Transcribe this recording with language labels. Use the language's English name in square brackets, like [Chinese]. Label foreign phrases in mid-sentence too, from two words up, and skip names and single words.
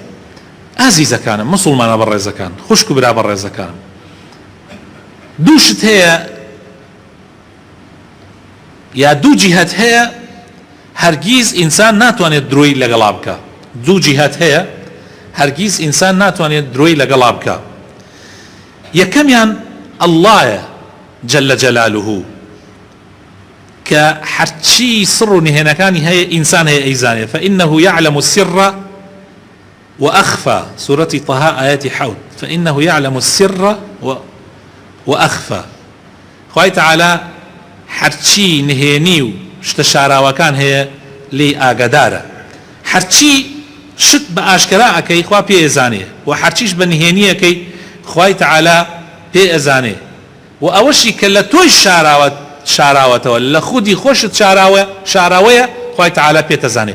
[Central Kurdish] ئازیزەکانم، مسڵمانە بەڕێزەکان، خوشک و برا بەڕێزەکانم، دوو شت هەیە یا دوو جیهەت هەیە هەرگیز ئینسان ناتوانێت درۆی لەگەڵا بکە. دوو جیهەت هەیە هەرگیز ئینسان ناتوانێت درۆی لەگەڵا بکە. یەکەمیان ئەڵڵایە [Arabic] جەلە جەلالوه [Central Kurdish] کە هەرچی سڕ و نهێنەکانی هەیە ئینسان هەیە ئەیزانێ. [Arabic] فإنه يعلم السر وأخفى. سورة طه آيات 7. فإنه يعلم السر وأخفى. [Central Kurdish] خوای تەعالا هەرچی نهێنی و شتە شاراوەکان هەیە لێی ئاگادارە. هەرچی شت بە ئاشکرا ئەکەی خوا پێ ئەزانێ، و هەرچیش بە نهێنی ئەکەی خوای تەعالا پێ ئەزانێ. و ئەوەشی کە لە تۆی شاراوەتەوە، لە خودی خۆشت شاراوەیە، خوای تەعالا پێت ئەزانێ.